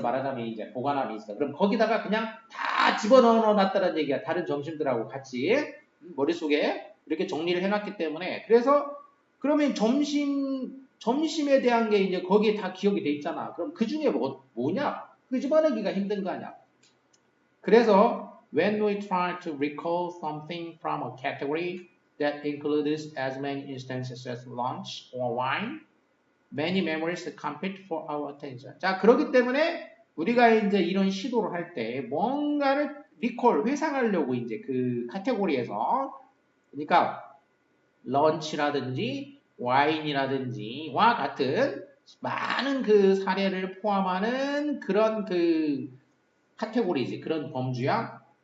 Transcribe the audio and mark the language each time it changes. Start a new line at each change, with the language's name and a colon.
Korean: 말하자면 이제 보관함이 있어. 그럼 거기다가 그냥 다 집어넣어 놨다는 얘기야. 다른 점심들하고 같이. 머릿속에 이렇게 정리를 해놨기 때문에 그래서 그러면 점심에 대한 게 이제 거기에 다 기억이 돼 있잖아. 그럼 그 중에 뭐냐? 끄집어내기가 힘든 거 아니야. 그래서
English: when we try to recall something from a category that includes as many instances as lunch or wine, many memories compete for our attention.
Korean: 자, 그렇기 때문에 우리가 이제 이런 시도를 할 때 뭔가를 회상하려고 이제 그 카테고리에서 그러니까 런치라든지 와인이라든지와 같은 많은 그 사례를 포함하는 그런 그 카테고리지. 그런 범주야.